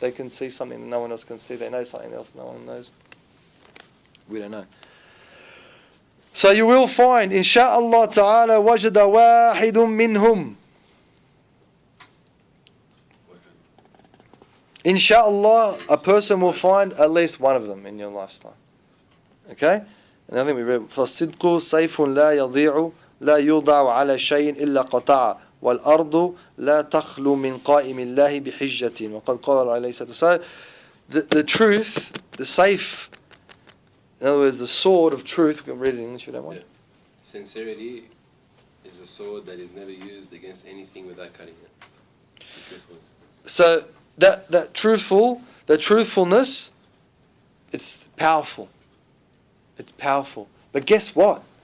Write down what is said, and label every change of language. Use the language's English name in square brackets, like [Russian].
[English] They can see something that no one else can see. They know something else no one knows. We don't know. So you will find, insha'Allah ta'ala, [Arabic] وَجَدَ وَاحِدٌ مِّنْهُمْ. [English] Insha'Allah, a person will find at least one of them in your lifetime. Okay? And I think we read, [Arabic] فَالصِّدْقُ سَيْفٌ لَا يَضِيعُ لَا يُوضَعُ عَلَى شَيْءٍ إِلَّا قَطَعَ وَالْأَرْضُ لَا تَخْلُو مِنْ قَائِمِ اللَّهِ بِحِجَّةٍ وَقَدْ قَالَ عَلَيْهِ الصَّلَاةُ. [English] So, the truth, the safe, in other words, the sword of truth, we can read it in English if you don't want. Yeah. Sincerity is a sword that is never used against anything without cutting it. So, that truthfulness, it's powerful. It's powerful. But guess what?